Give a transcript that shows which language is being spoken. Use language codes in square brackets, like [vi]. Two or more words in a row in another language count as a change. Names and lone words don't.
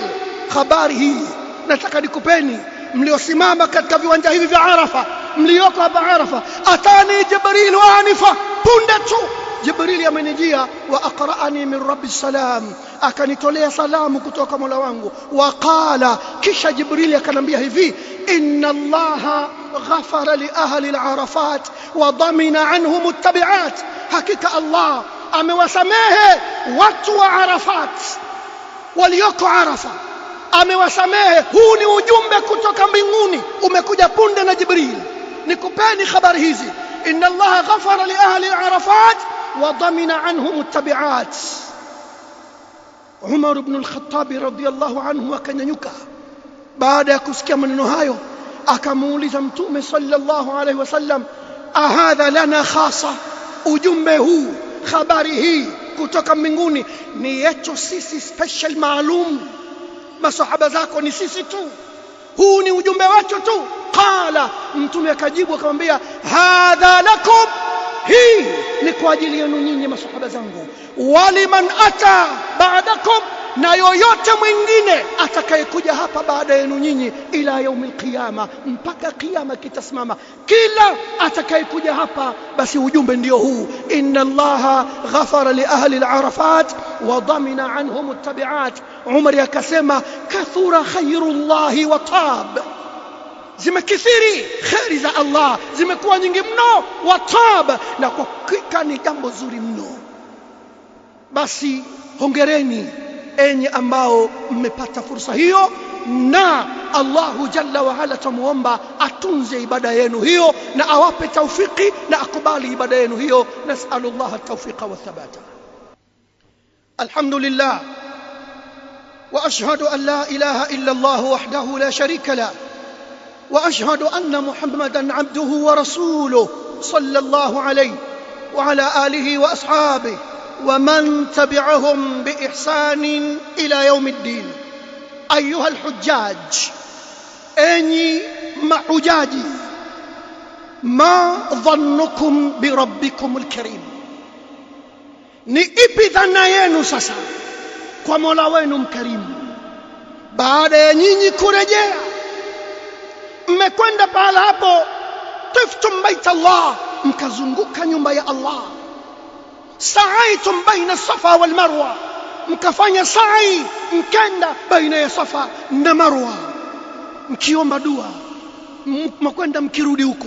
[sw] Habari hii nataka nikupeni mliosimama katika viwanja hivi vya Arafa, mlioko hapa Arafa. [ar] أتاني جبريل آنفا, [sw] punde tu Jibrili amenijia, [ar] وأقرأني من ربي السلام, [sw] akanitolea salamu kutoka Mola wangu. [ar] وقال, [sw] kisha Jibrili akanambia hivi, [ar] إن الله غفر لأهل عرفات وضمن عنهم التبعات, [sw] hakika Allah amewasamehe watu wa Arafat walioko Arafa, amewasamehe. Huu ni ujumbe kutoka mbinguni, umekuja punde na Jibril. Nikupeni habari hizi, [ar] إن الله غفر لأهل عرفات وضمن عنهم التبعات. [sw] Umar ibn al-Khattab radhiyallahu anhu akanyanyuka baada ya kusikia maneno hayo, akamuuliza Mtume [ar] صلى الله عليه وسلم, أهذا لنا خاصة, [sw] ujumbe huu, habari hii kutoka mbinguni ni yetu sisi special maalum, masahaba zako ni sisi tu, huu ni ujumbe wetu tu? Qala, Mtume akajibu akamwambia, [ar] هذا لكم, [sw] hii ni kwa ajili yenu nyinyi masahaba zangu, [ar] ولمن أتى بعدكم, [sw] na yoyote mwingine atakayekuja hapa baada yenu nyinyi, [ar] إلى يوم القيامة, [sw] mpaka kiyama kitasimama. Kila atakayekuja hapa basi ujumbe ndio huu, [ar] إن الله غفر لأهل عرفات وضمن عنهم التبعات. [sw] Umar akasema, [ar] كثر خير الله وطاب, [sw] zimekithiri khairi za Allah, zimekuwa nyingi mno, watab, na kwa hakika ni jambo zuri mno. Basi hongereni enyi ambao mmepata fursa hiyo, na [ar] الله جل وعلا [sw] tumuomba atunze ibada yenu hiyo na awape taufiki na akubali ibada yenu hiyo. [ar] نسأل الله التوفيق والثبات. الحمد لله وأشهد أن لا إله إلا الله وحده لا شريك له, وأشهد أن محمدًا عبده ورسوله صلى الله عليه وعلى آله وأصحابه ومن تبعهم بإحسان إلى يوم الدين. أيها الحجاج، أني محجاجي، ما ظنكم بربكم الكريم؟ [sw] ni ipi dhana yenu sasa kwa Mola wenu mkarimu baada ya nyinyi kurejea? Mmekwenda pahala hapo, [ar] طفتم بيت الله, [sw] mkazunguka nyumba ya Allah, [ar] سعيتم بين الصفا والمروة, [sw] mkafanya sa'i, mkenda baina ya Safa na Marwa, mkiomba dua, mmekwenda mkirudi huko.